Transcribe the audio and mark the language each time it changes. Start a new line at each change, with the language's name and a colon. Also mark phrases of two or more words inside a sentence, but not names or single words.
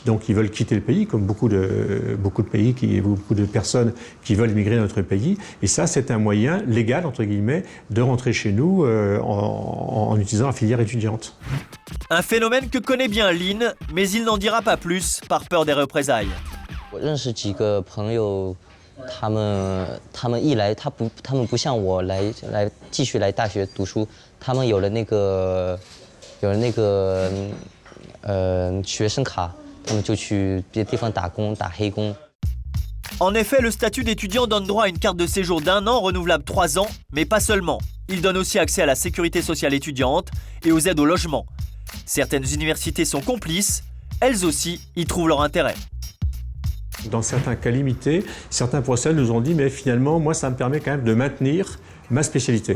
French: Donc, ils veulent quitter le pays, comme beaucoup de pays, beaucoup de personnes qui veulent immigrer dans notre pays. Et ça, c'est un moyen légal, entre guillemets, de rentrer chez nous en utilisant la filière étudiante. Un phénomène que connaît bien Lin, mais il n'en dira pas plus par peur des représailles.
Chinese: 我认识几个朋友，他们一来，他们不像我来继续来大学读书，他们有了那个学生卡，他们就去别的地方打工打黑工。
French: En effet, le statut d'étudiant donne droit à une carte de séjour d'1 an renouvelable 3 ans, mais pas seulement. Il donne aussi accès à la sécurité sociale étudiante et aux aides au logement. Certaines universités sont complices, elles aussi y trouvent leur intérêt. Dans certains cas limités, certains professeurs nous ont dit « mais finalement, moi, ça me permet quand même de maintenir ma spécialité ».